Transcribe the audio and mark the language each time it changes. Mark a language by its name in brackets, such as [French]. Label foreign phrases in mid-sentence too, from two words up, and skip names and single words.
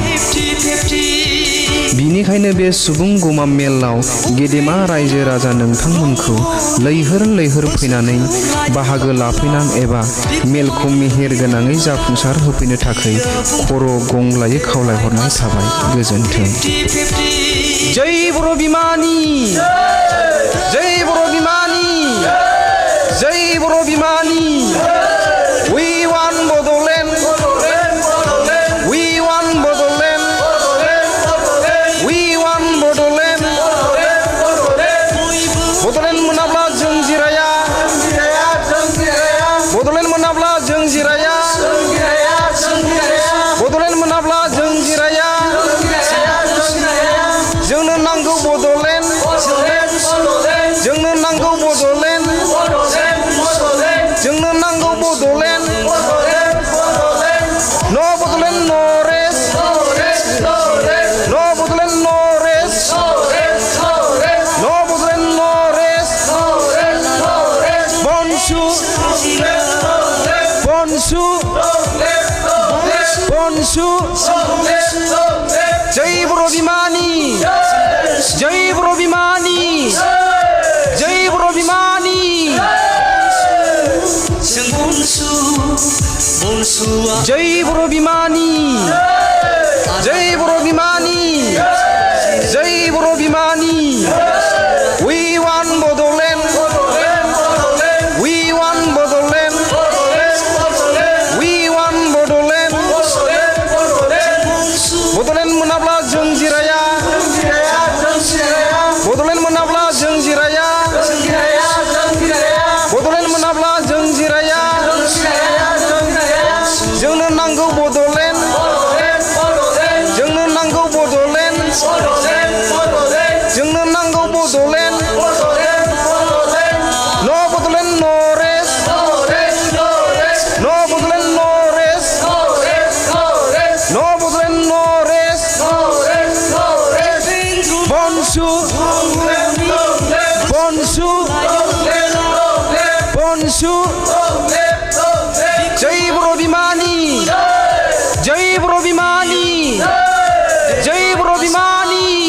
[Bodo] बिनिखायनो बे सुबुं गौमा मेलाव गेदेमा रायजो राजा नोंथांमोनखौ लैहोर लैहोर फैनानै बाहागो लाफैनां एबा मेलखौ मेहेर गोनाङै जाफुंसार होफैनो थाखाय खर' गंग्लायै खावलायहरनाय थाबाय। गोजोन्थों। जय बर' बिमानि, जय बर' बिमानि, जय बर' बिमानि। [English] We want Bodoland, we want Bodoland, we want Bodoland. [Bodo] Bodoland मोनाब्ला जों जिराया, Bodoland मोनाब्ला जों जिराया, Bodoland मोनाब्ला जों जिराया। जोंनो नांगौ Bodoland, जोंनो नांगौ Bodoland, जोंनो नांगौ Bodoland। [English] No Bodoland, no rest, no Bodoland, no rest, no Bodoland, no rest। [Bodo] Bonsu, bonsu, bonsu। जय बर' बिमानि, जय बर' बिमानि, जय बर' बिमानि। जय बर' बिमानि, जय बर' बिमानि, जय बर' बिमानि। [English] We want Bodoland, we want Bodoland, we want Bodoland। [Bodo] Bodoland मोनाब्ला जों जिराया, Bodoland मोनाब्ला जों जिराया, Bodoland मोनाब्ला जों जिराया। जोंनो नांगौ Bodoland, जोंनो नांगौ Bodoland, जोंनो नांगौ Bodoland। [English] No Bodoland, no rest, no Bodoland, no rest, no Bodoland, no rest। [Bodo] Bonsu, bonsu, bonsu। जय बर' बिमानि, जय बर' बिमानि, जय बर' बिमानि।